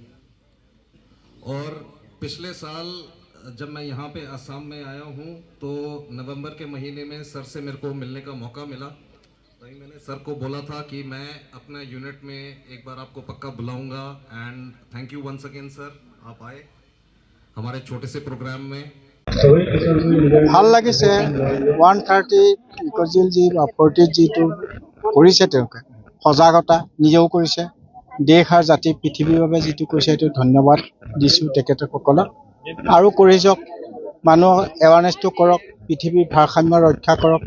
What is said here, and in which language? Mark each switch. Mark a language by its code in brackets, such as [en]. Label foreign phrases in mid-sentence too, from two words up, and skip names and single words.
[hi] और पिछले साल जब मैं यहाँ पे असम में आया हूँ तो नवंबर के महीने में सर से मेरे को मिलने का मौका मिला। तभी मैंने सर को बोला था कि मैं अपना यूनिट में एक बार आपको पक्का बुलाऊंगा। [en] and thank you once again sir, [hi] आप आए हमारे छोटे से प्रोग्राम में। [as] ভাল লাগিছে 130 ইক'জিল যি 40 যিটো কৰিছে তেওঁলোকে সজাগতা নিজেও কৰিছে, দেশ আৰু জাতি পৃথিৱীৰ বাবে যিটো কৰিছে সেইটো ধন্যবাদ দিছোঁ তেখেতসকলক। আৰু কৰি যাওক, মানুহক এৱাৰনেছটো কৰক, পৃথিৱীৰ ভাৰসাম্য ৰক্ষা কৰক।